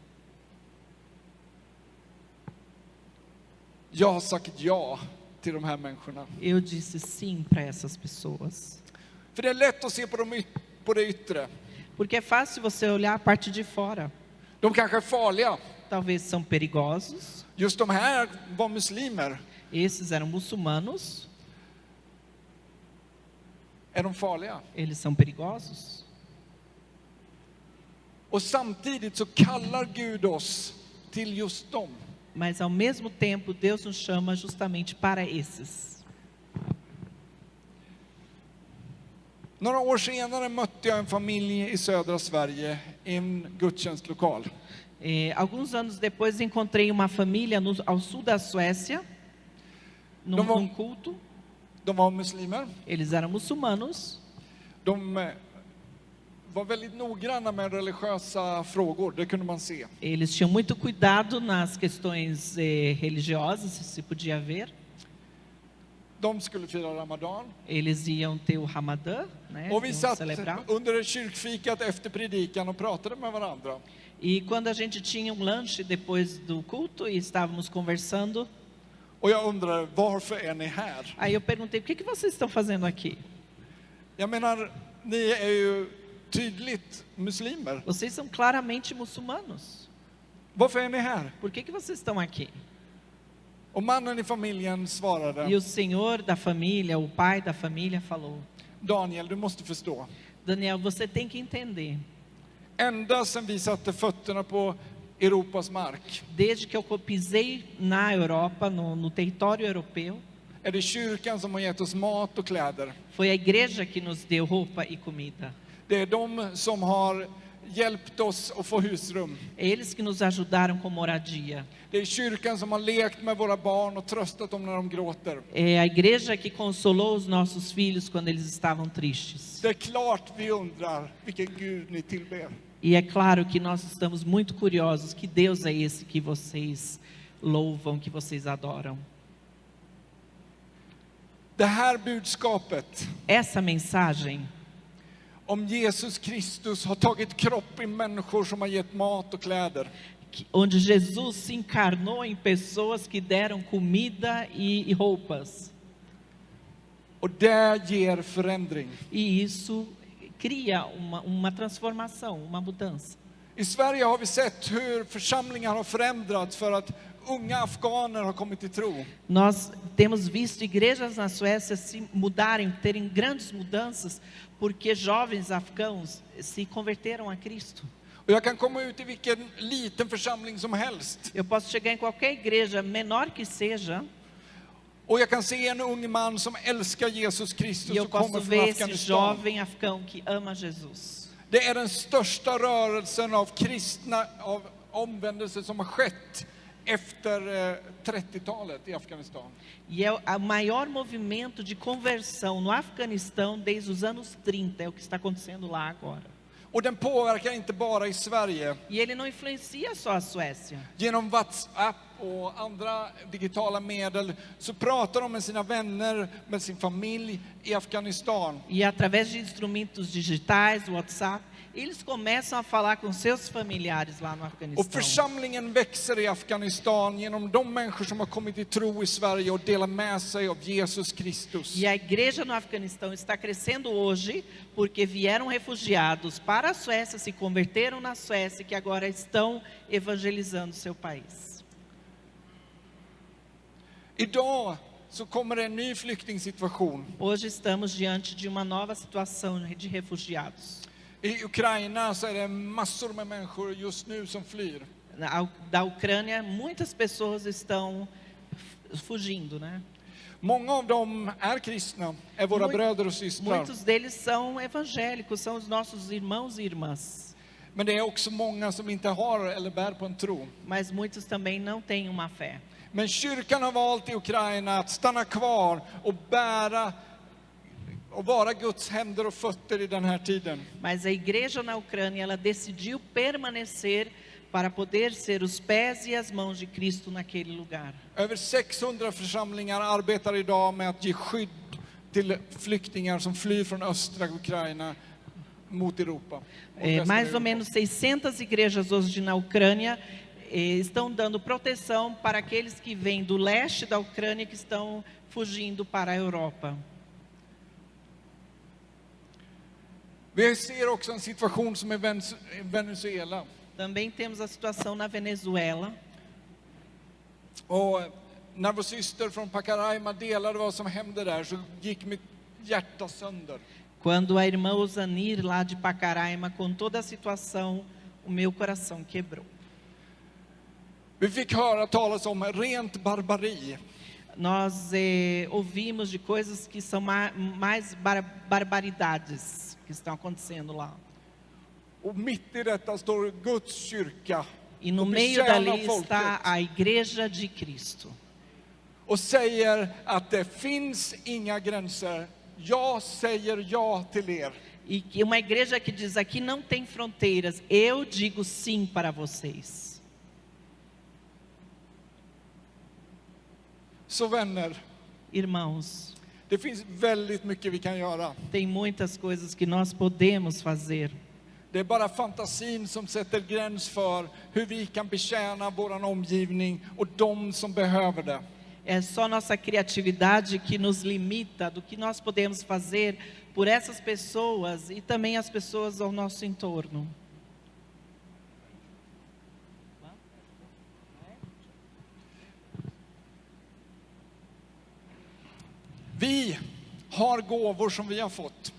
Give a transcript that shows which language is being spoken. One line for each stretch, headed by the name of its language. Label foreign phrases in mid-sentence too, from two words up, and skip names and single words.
Swedish: Jag har sagt ja till de här människorna.
Portuguese: Eu disse sim para essas pessoas.
Swedish: För det är lätt att se på det yttre.
Portuguese: Porque é fácil você olhar a parte de fora.
Swedish: De kanske är farliga.
Portuguese: Talvez são perigosos.
Swedish: Just de här var muslimer.
Portuguese: Esses eram muçulmanos.
Swedish: Är de farliga?
Portuguese: Eles são perigosos.
Swedish: Och samtidigt så kallar Gud oss till just dem.
Portuguese: Mas ao mesmo tempo, Deus nos chama justamente para esses.
Swedish: Några år senare mötte jag en familj i södra Sverige i en gudstjänstlokal.
Portuguese: Alguns anos depois encontrei uma família ao sul da Suécia, num culto.
Swedish: De var muslimer.
Portuguese: Eles eram muçulmanos.
Swedish: De var väldigt noggranna med religiösa frågor, det kunde man se.
Portuguese: Eles tinham muito cuidado nas questões religiosas, se podia ver.
Swedish: De skulle fira Ramadan.
Portuguese: Eles iam ter o Ramadã, né?
Swedish: Och vi
Portuguese: Iam
Swedish: satt
Portuguese: celebrar.
Swedish: under kyrkfikat efter predikan och pratade med varandra.
Portuguese: E quando a gente tinha lanche depois do culto e estávamos conversando,
Swedish: Och jag undrade, varför är ni här?
Portuguese: aí eu perguntei, o que vocês estão fazendo aqui?
Swedish: Jag menar, ni är ju tydligt muslimer.
Portuguese: Vocês são claramente muçulmanos.
Swedish: Varför är ni här?
Portuguese: Por que vocês estão aqui?
Swedish: Och mannen i familjen svarade,
Portuguese: E o senhor da família, o pai da família falou,
Swedish: Daniel, du måste förstå.
Portuguese: Daniel, você tem que entender.
Swedish: Ända sedan vi satte fötterna på Europas mark
Portuguese: Desde que eu pisei na Europa, no território europeu,
Swedish: är det kyrkan som har gett oss mat och kläder.
Portuguese: foi a igreja que nos deu roupa e comida.
Swedish: Det är de som har hjälpt oss att få husrum.
Portuguese: É eles que nos ajudaram com moradia.
Swedish: Det är kyrkan som har lekt med våra barn och tröstat dem när de gråter.
Portuguese: É a igreja que consolou os nossos filhos quando eles estavam tristes.
Swedish: Det är klart vi undrar vilken Gud ni tillber.
Portuguese: E é claro que nós estamos muito curiosos, que Deus é esse que vocês louvam, que vocês adoram.
Swedish: Det här budskapet
Portuguese: Essa mensagem
Swedish: om Jesus Kristus har tagit kropp i människor som har gett mat och kläder.
Portuguese: onde Jesus se encarnou em pessoas que deram comida e roupas.
Swedish: Och det ger förändring.
Portuguese: E isso cria uma transformação, uma mudança.
Swedish: I Sverige har vi sett hur församlingar har förändrats för att unga afghaner har kommit till tro.
Portuguese: Nós temos visto igrejas na Suécia se mudarem, terem grandes mudanças, porque jovens afegãos se converteram a Cristo.
Swedish: Och jag kan komma ut i vilken liten församling som helst.
Portuguese: Eu posso chegar em qualquer igreja, menor que seja,
Swedish: Och jag kan se en ung man som älskar Jesus Kristus
Portuguese: e eu
Swedish: och kommer
Portuguese: posso
Swedish: från
Portuguese: ver esse
Swedish: Afghanistan.
Portuguese: jovem afegão que ama Jesus.
Swedish: Det är den största rörelsen av kristna, av omvändelse som har skett efter 30-talet i Afghanistan.
Portuguese: E é o maior movimento de conversão no Afeganistão desde os anos 30, é o que está acontecendo lá agora.
Swedish: Och den påverkar inte bara i Sverige.
Portuguese: E ele não influencia só a Suécia.
Swedish: Genom WhatsApp och andra digitala medel så pratar de med sina vänner, med sin familj i Afghanistan.
Portuguese: E através de instrumentos digitais, WhatsApp, eles começam a falar com seus familiares lá no
Swedish: Och
Portuguese: Afeganistão.
Swedish: församlingen växer i Afghanistan genom de människor som har kommit till tro i Sverige och delar med sig av Jesus Kristus.
Portuguese: E a igreja no Afeganistão está crescendo hoje porque vieram refugiados para a Suécia, se converteram na Suécia, que agora estão evangelizando seu país.
Swedish: Idag så kommer det en ny flyktingsituation.
Portuguese: Hoje estamos diante de uma nova situação de refugiados.
Swedish: I Ukraina så är det massor med människor just nu som flyr.
Portuguese: Da Ucrânia, muitas pessoas estão fugindo, né?
Swedish: Många av dem är kristna, är våra bröder och systrar.
Portuguese: Muitos deles são evangélicos, são os nossos irmãos e irmãs.
Swedish: Men det är också många som inte har eller bär på en tro.
Portuguese: Mas muitos também não têm uma fé.
Swedish: Men kyrkan har valt i Ukraina att stanna kvar och bära och vara Guds händer och fötter i den här tiden.
Portuguese: Mas a igreja na Ucrânia, ela decidiu permanecer para poder ser os pés e as mãos de Cristo naquele lugar.
Swedish: Över 600 församlingar arbetar idag med att ge skydd till flyktingar som flyr från östra Ukraina mot Europa.
Portuguese: Mais ou menos 600 igrejas hoje na Ucrânia estão dando proteção para aqueles que vêm do leste da Ucrânia que estão fugindo para a Europa.
Swedish: Vi ser också en situation som är i Venezuela.
Portuguese: Também temos a situação na Venezuela.
Swedish: Och när vår syster från Pacaraima delade vad som hände där så gick mitt hjärta sönder.
Portuguese: Quando a irmã Osanir lá de Pacaraima contou da situação, o meu coração quebrou.
Swedish: Vi fick höra talas om rent barbari.
Portuguese: Nós ouvimos de coisas que são mais barbaridades que estão acontecendo lá.
Swedish: Och mitt i detta står Guds kyrka
Portuguese: E no
Swedish: och
Portuguese: meio dali
Swedish: betjänar
Portuguese: está
Swedish: folket
Portuguese: a igreja de Cristo.
Swedish: och säger att det finns inga gränser. Jag säger ja till er.
Portuguese: E que uma igreja que diz aqui não tem fronteiras, eu digo sim para vocês.
Swedish: Så vänner,
Portuguese: Irmãos,
Swedish: det finns väldigt mycket vi kan göra.
Portuguese: tem muitas coisas que nós podemos fazer.
Swedish: Det är bara fantasin som sätter gräns för hur vi kan betjäna vår omgivning och de som behöver det.
Portuguese: É só nossa criatividade que nos limita do que nós podemos fazer por essas pessoas e também as pessoas ao nosso entorno.
Swedish: Vi har gåvor som vi har fått.